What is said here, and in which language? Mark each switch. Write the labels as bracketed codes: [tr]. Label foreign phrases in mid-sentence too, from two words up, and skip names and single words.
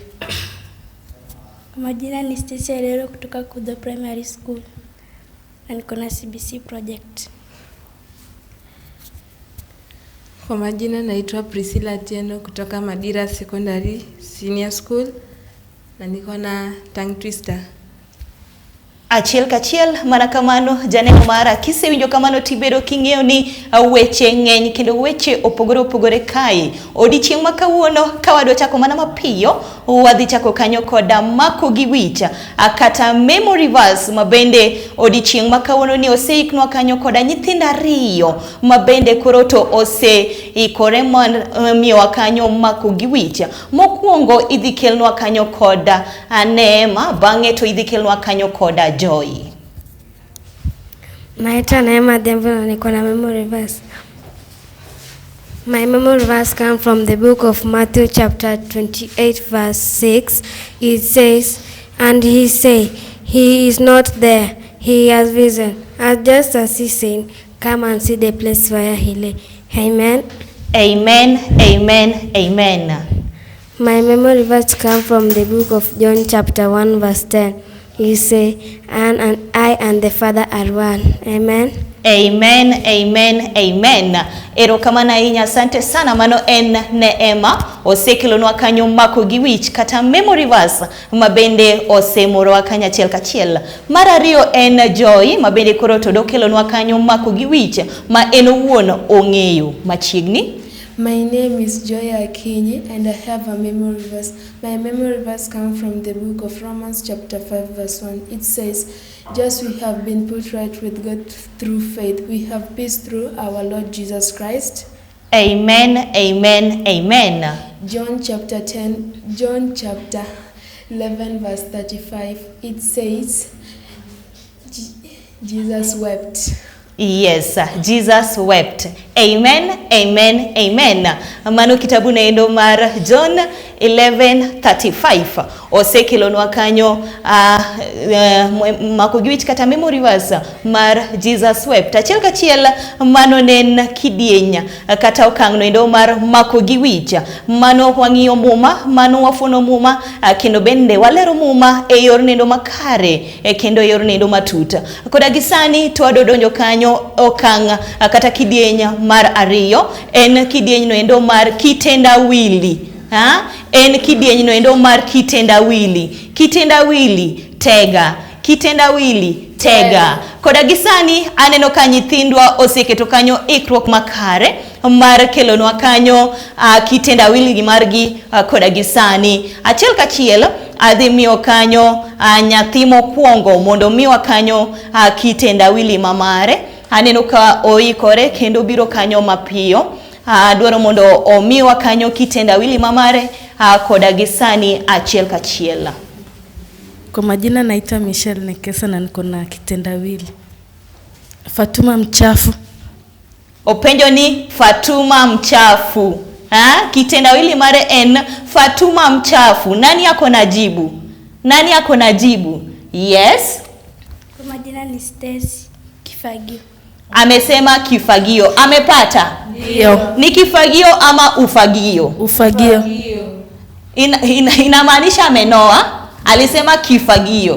[sw] Kwa majina ni Stacy Arero kutoka Kudo Primary School na niko na CBC project. Kwa majina naitwa Priscilla Tieno kutoka Madira Secondary Senior School na niko na tongue twister. [luo] Achiel kachiel mana kamano janeno mara kisewinjo kamano tibedo king'eyo ni weche ng'eny kendo weche opogore opogore kae. Odichieng' makawuono kawadwa chako mana mapiyo wadhi chako kanyo koda mako gi wich kata [en] memory verse [luo] mabende odichieng' makawuono ni oseiknwa kanyo koda nyithindo 2 mabende koro to oseikore miyowa kanyo mako gi wich. Mokwongo idhi kelnwa kanyo koda Neema, bang'e to idhi kelnwa kanyo koda Joy. [sw] Naitwa Neema Adhiambo na niko na memory verse. [en] My memory verse comes from the book of Matthew chapter 28 verse 6. It says, "And he said, he is not there, he has risen. And just as he said, come and see the place where he lay." Amen. Amen, amen, amen. My memory verse comes from the book of John chapter 1 verse 10. He say, and I and the Father are one. Amen. Amen, amen, amen. [luo] Erokamana inya, [sw] asante sana. [luo] Mano en Neema osekelonwa kanyo mako gi wich kata [en] memory verse [luo] mabende osemorowa kanyo achiel kachiel. Mar ariyo en Joy mabende koro to dokelonwa kanyo mako gi wich ma en owuon ong'eyo machiegni. [en] My name is Joy Akinyi and I have a memory verse. My memory verse comes from the book of Romans chapter 5 verse 1. It says, "Just we have been put right with God through faith. We have peace through our Lord Jesus Christ." Amen, amen, amen. John chapter 11 verse 35. It says, Jesus wept. Yes, Jesus wept. Amen, amen, amen. [luo] Mano kitabu naendo mar John 11:35. Osekelonwa kanyo mako gi wich kata [en] memory verse [luo] mar [en] Jesus wept. [luo] Achiel kachiel mano nen kidieny kata okang' noendo mar mako gi wich. Mano wang'iyo muma, mano wafuno muma kendo bende walero muma e yor nendo makare kendo yor nendo matut. Koda gisani to adodonjo kanyo okang' kata kidieny mar ariyo en kidieny noendo mar kitendawili. En kidieny noendo mar kitendawili. [sw] Kitendawili tega, kitendawili tega. [luo] Koda gisani aneno ka nyithindwa oseketo kanyo ikruok makare mar kelonwa kanyo kitendawili gi margi koda gisani. Achiel kachiel adhi miyo kanyo nyathi mokwongo mondo miwa kanyo kitendawili mamare. Aneno ka oikore kendo biro kanyo mapiyo. Dwaro mondo omiwa kanyo kitendawili mamare koda gisani achiel kachiel. [sw] Kwa majina naitwa Michelle Nekesa na niko na kitendawili. Fatuma mchafu. [luo] Openjo ni Fatuma mchafu. Kitendawili mare en Fatuma mchafu. [sw] Nani yako na jibu? Nani yako na jibu? Yes. Kwa majina ni Stacy Kifagio. Amesema kifagio. Amepata? Ndio. Ni kifagio ama ufagio? Ufagio. Inamaanisha amenoa, alisema kifagio.